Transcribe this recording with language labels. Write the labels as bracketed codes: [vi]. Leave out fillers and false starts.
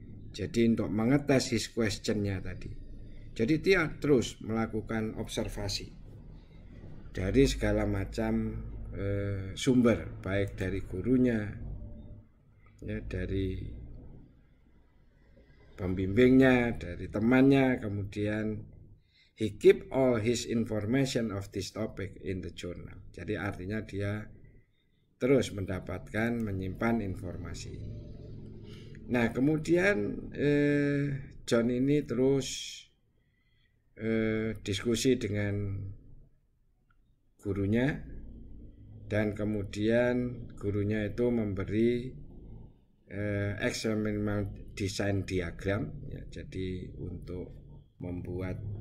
[id] Jadi untuk mengetes his questionnya tadi. Jadi dia terus melakukan observasi dari segala macam sumber, baik dari gurunya, ya, dari pembimbingnya, dari temannya. Kemudian [en] he keep all his information of this topic in the journal. [id] Jadi artinya dia terus menyimpan informasi ini. Nah, kemudian John ini terus diskusi dengan gurunya, dan kemudian gurunya itu memberi experimental design diagram ya, jadi untuk membuat